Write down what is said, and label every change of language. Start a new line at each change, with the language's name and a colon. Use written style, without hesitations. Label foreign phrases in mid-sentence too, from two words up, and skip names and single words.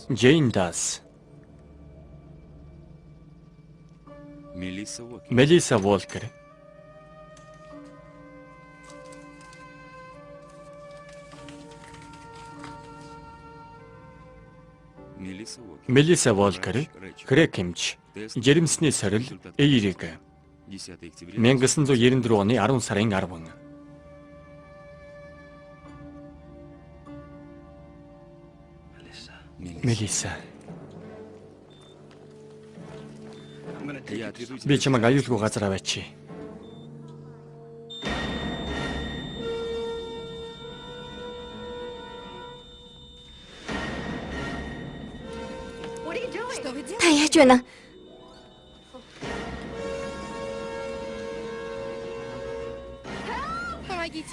Mongolian: Джейн Дас, Мелисса Уокер. Мелиса Волкер, Мелисса Уокер. Мелиса Волкер, Крэг Кимч, жирэмсний сорил Эйрик.
Russian: 10 октября.
Mongolian: 1994 оны 10 сарын 10. Мелиса.
Russian: Я отведу тебя.
Mongolian: Би чамайг аюулгүй газар аваач.
Russian: Что вы делаете?
Mongolian: Та яаж байна?
Russian: Помогите.